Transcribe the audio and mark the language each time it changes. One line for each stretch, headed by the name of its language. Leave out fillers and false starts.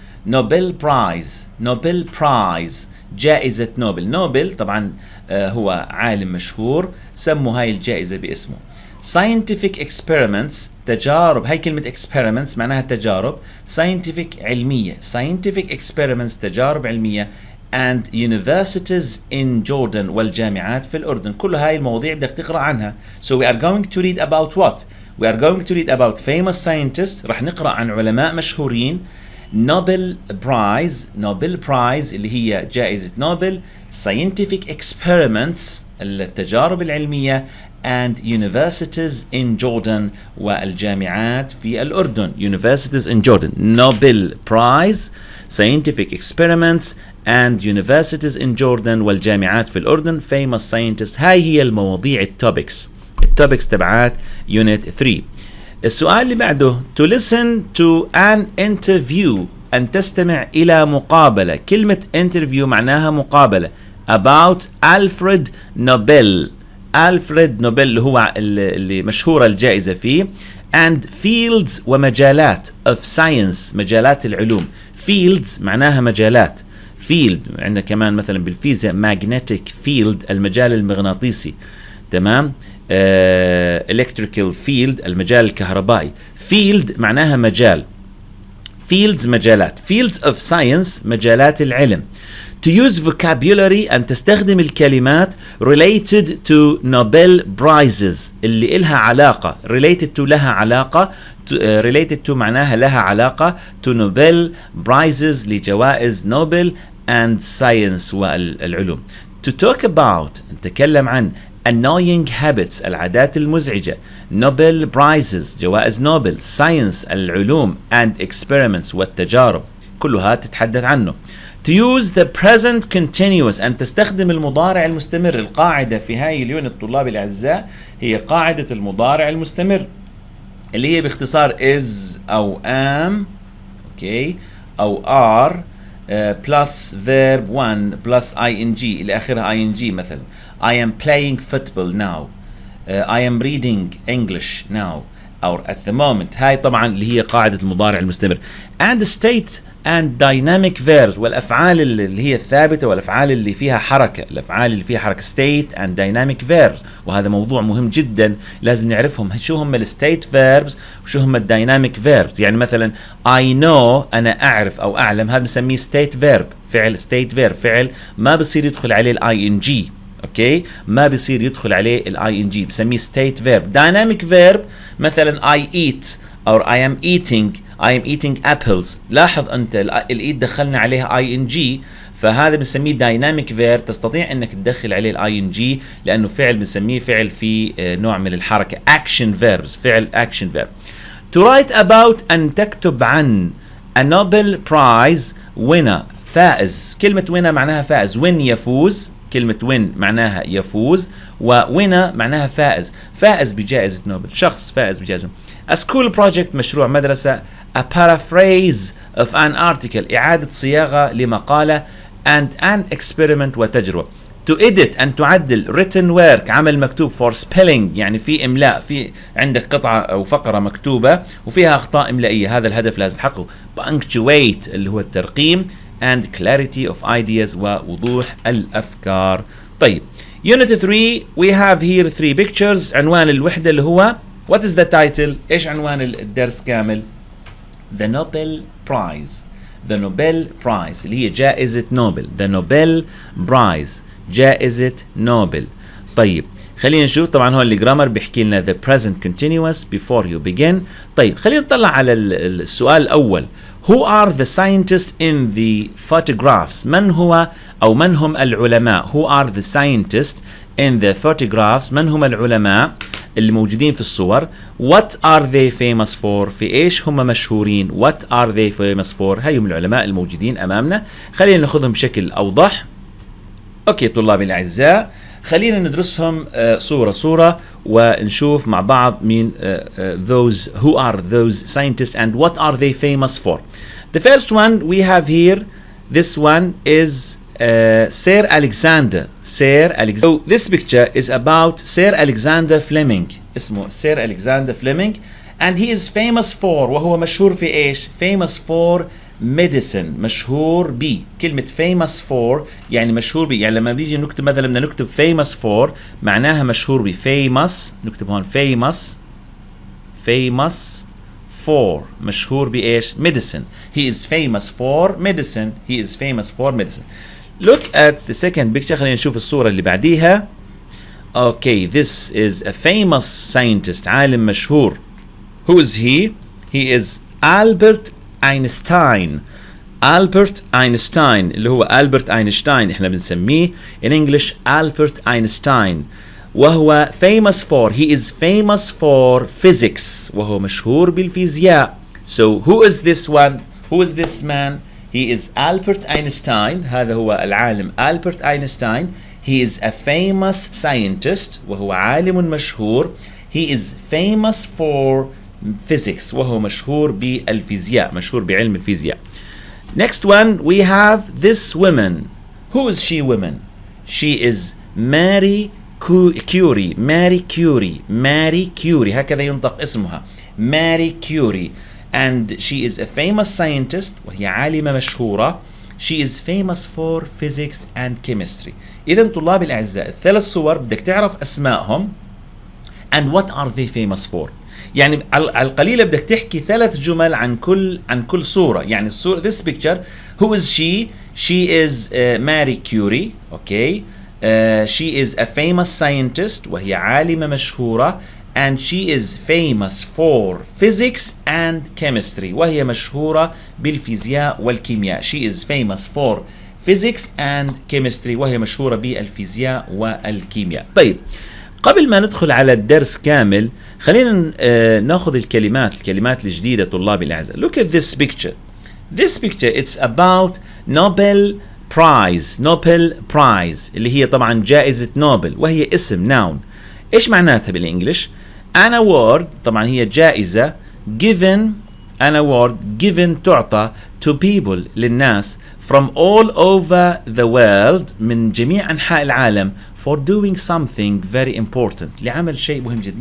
English: Nobel Prize
Arabic: جائزة نوبل طبعا هو عالم مشهور سموا هاي الجائزة باسمه.
English: Scientific experiments تجارب.
Arabic: هاي كلمة experiments معناها تجارب. Scientific علمية.
English: Scientific experiments
Arabic: تجارب علمية
English: and universities in Jordan
Arabic: والجامعات في الأردن. كل هاي المواضيع بدك تقرأ عنها.
English: So we are going to read about what? We are going to read about famous scientists.
Arabic: رح نقرأ عن علماء مشهورين. Nobel Prize اللي هي جائزة نوبل.
English: Scientific experiments
Arabic: التجارب العلمية
English: and universities in Jordan
Arabic: والجامعات في الأردن.
English: Universities in Jordan. Nobel Prize, Scientific experiments and universities in Jordan والجامعات في الأردن. Famous scientists.
Arabic: هاي هي المواضيع التوبكس تبعات Unit 3. السؤال اللي بعده
English: to listen to an interview
Arabic: أن تستمع إلى مقابلة. كلمة interview معناها مقابلة. about Alfred Nobel اللي هو اللي مشهورة الجائزة فيه.
English: and fields ومجالات of science
Arabic: مجالات العلوم. fields معناها مجالات. field عندنا كمان مثلا بالفيزياء
English: magnetic field
Arabic: المجال المغناطيسي. تمام.
English: electrical field
Arabic: المجال الكهربائي. field معناها مجال. fields مجالات.
English: fields of science
Arabic: مجالات العلم.
English: to use vocabulary
Arabic: أن تستخدم الكلمات
English: related to Nobel prizes
Arabic: اللي إلها علاقة.
English: related to
Arabic: لها علاقة.
English: related to معناها لها علاقة. to Nobel prizes
Arabic: لجوائز نوبل
English: and science والعلوم. to talk about
Arabic: نتكلم عن
English: annoying habits
Arabic: العادات المزعجة.
English: Nobel prizes
Arabic: جوائز نوبل. science العلوم and experiments والتجارب كلها تتحدث عنه.
English: to use the present continuous
Arabic: أن تستخدم المضارع المستمر. القاعدة في هاي اليونت طلاب الأعزاء هي قاعدة المضارع المستمر اللي هي باختصار is أو am okay أو are
English: plus verb 1 plus ing
Arabic: إلى آخرها ing.
English: مثلا I am playing football now. I am reading English now or at the moment.
Arabic: هاي طبعا اللي هي قاعدة المضارع المستمر.
English: and state and dynamic verbs
Arabic: والأفعال اللي هي الثابتة والأفعال اللي فيها حركة. الأفعال اللي فيها حركة
English: state and dynamic verbs
Arabic: وهذا موضوع مهم جدا لازم نعرفهم. شو هم الستيت verbs وشو هم الديناميك verbs. يعني مثلا
English: I know
Arabic: أنا أعرف أو أعلم هذا بنسميه state verb. فعل state verb فعل ما بصير يدخل عليه ing. اوكي ما بيصير يدخل عليه الاي ان جي بسميه ستيت فيرب.
English: Dynamic verb مثلا I eat or I am eating apples.
Arabic: لاحظ انت الايت دخلنا عليها اي ان جي فهذا بنسميه دايناميك فيرب. تستطيع انك تدخل عليه الاي ان جي لانه فعل بنسميه فعل في نوع من الحركه.
English: Action verbs فعل action verb. to write about
Arabic: أن تكتب عن
English: a Nobel Prize winner فائز.
Arabic: كلمة winner معناها فائز. win يفوز. كلمة win معناها يفوز وwinner معناها فائز. فائز بجائزة نوبل. شخص فائز بجائزة نوبل.
English: a school project
Arabic: مشروع مدرسة.
English: a paraphrase of an article
Arabic: إعادة صياغة لمقالة.
English: and an experiment وتجربة. to edit
Arabic: أن تعدل.
English: written work
Arabic: عمل مكتوب.
English: for spelling
Arabic: يعني في إملاء. في عندك قطعة أو فقرة مكتوبة وفيها أخطاء إملائية هذا الهدف لازم تحققه. punctuate اللي هو الترقيم.
English: and clarity of ideas
Arabic: ووضوح الأفكار.
English: طيب Unit 3 we have here 3 pictures.
Arabic: عنوان الوحدة اللي هو
English: what is the title؟
Arabic: إيش عنوان الدرس كامل؟
English: The Nobel Prize.
Arabic: The Nobel Prize اللي هي جائزة نوبل.
English: The Nobel Prize
Arabic: جائزة نوبل. طيب خلينا نشوف.
English: طبعا هون الجرامر بيحكي لنا the present continuous before you begin.
Arabic: طيب خلينا نطلع على السؤال الأول.
English: Who are the scientists in the photographs؟
Arabic: من هو أو من هم العلماء؟
English: Who are the scientists in the photographs؟
Arabic: من هم العلماء اللي موجودين في الصور؟
English: What are they famous for؟
Arabic: في إيش هم مشهورين؟
English: What are they famous for؟
Arabic: هاي هم العلماء الموجودين أمامنا. خلينا ناخذهم بشكل أوضح. أوكي طلابي الأعزاء، خلينا ندرسهم صورة صورة ونشوف مع بعض
English: مين those who are those scientists and what are they famous for. The first one we have here, this one is Sir Alexander. So this picture is about Sir Alexander Fleming. اسمه Sir Alexander Fleming and he is famous for
Arabic: وهو مشهور في إيش؟
English: famous for medicine.
Arabic: مشهور ب كلمة famous for يعني مشهور ب. يعني لما بيجي نكتب مثلا بدنا نكتب
English: famous for
Arabic: معناها مشهور ب. famous نكتب هون
English: famous for
Arabic: مشهور بإيش؟ medicine.
English: He is famous for medicine. He is famous for medicine. Look at the second picture.
Arabic: خلينا نشوف الصورة اللي بعديها.
English: Okay, this is a famous scientist.
Arabic: عالم مشهور.
English: Who is he? He is Albert Einstein. Albert Einstein
Arabic: اللي هو ألبرت أينشتاين احنا بنسميه
English: in English Albert Einstein. وهو famous for he is famous for physics
Arabic: وهو مشهور بالفيزياء.
English: So who is this one? Who is this man? He is Albert Einstein.
Arabic: هذا هو العالم ألبرت أينشتاين.
English: He is a famous scientist
Arabic: وهو عالم مشهور.
English: He is famous for physics
Arabic: وهو مشهور بالفيزياء، مشهور بعلم الفيزياء.
English: Next one we have this woman. Who is she woman? She is Marie Curie. Marie Curie
Arabic: هكذا ينطق اسمها
English: Marie Curie and she is a famous scientist
Arabic: وهي عالمة مشهورة.
English: She is famous for physics and chemistry.
Arabic: إذا طلاب الأعزاء الثلاث صور بدك تعرف أسمائهم
English: and what are they famous for.
Arabic: يعني على القليلة بدك تحكي 3 جمل عن كل صورة. يعني الصورة
English: this picture who is she? She is Marie Curie. Okay. She is a famous scientist
Arabic: وهي عالمة مشهورة
English: and she is famous for physics and chemistry
Arabic: وهي مشهورة بالفيزياء والكيمياء.
English: She is famous for physics and chemistry
Arabic: وهي مشهورة بالفيزياء والكيمياء. طيب قبل ما ندخل على الدرس كامل خلينا ناخذ الكلمات الجديدة طلابي الأعزاء.
English: Look at this picture. This picture it's about Nobel Prize. Nobel Prize
Arabic: اللي هي طبعا جائزة نوبل وهي اسم noun. إيش معناتها بالإنجليش؟
English: An award طبعا هي جائزة given an award given تعطى to people للناس from all over the world
Arabic: من جميع أنحاء العالم
English: for doing something very important
Arabic: لعمل شيء مهم جدا.